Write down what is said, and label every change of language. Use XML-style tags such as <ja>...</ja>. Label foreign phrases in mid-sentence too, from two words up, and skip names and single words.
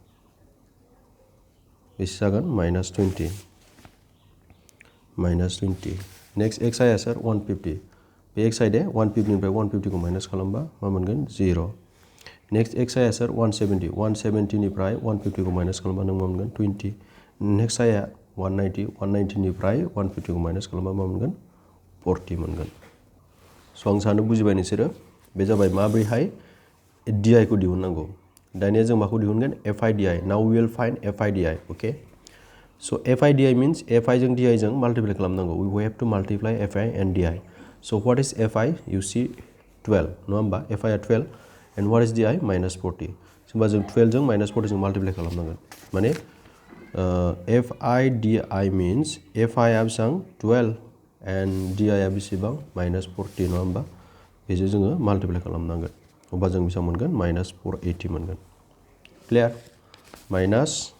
<brx>बेसे जागोन -20 नेक्स्ट xi आ सोर 150 बे xi दे 150 निफ्राय 150 खौ माइनास खालामबा मा मोनगोन 0 नेक्स्ट xi आ सोर 170 निफ्राय 150 खौ माइनास खालामबा नों मा मोनगोन 20 नेक्स्ट i आ 190 निफ्राय 150 खौ माइनास खालामबा मा मोनगोन 40 मोनगोन स' आं सानो बुजिबाय नोंसोरो बे जाबाय माब्रैहाय DI खौ दिहुननांगौ दानिया जों माखौ दिहुनगोन FIDI</brx> <en>now we will find FIDI okay so FIDI means FI</en> <brx>जों DI जों माल्टिप्लाइ खालामनांगौ</brx> <en>we have to multiply FI and DI so what is FI you see</en> <brx>12 नङा होमबा FI आ 12</brx> <en>and what is DI</en> <brx>-40 होमबा जों 12 जों -40 जों माल्टिप्लाइ खालामनांगोन माने</brx> <en>FIDI means FI</en> <brx>आ बेसेबां 12</brx> <en>and DI</en> <brx>आ बेसेबां -40 नङा होमबा बेजों जोङो माल्टिप्लाइ खालामनांगोन अब्ला जों बेसेबां मोनगोन माइनास 480 मोनगोन</brx> <en>clear minus</en>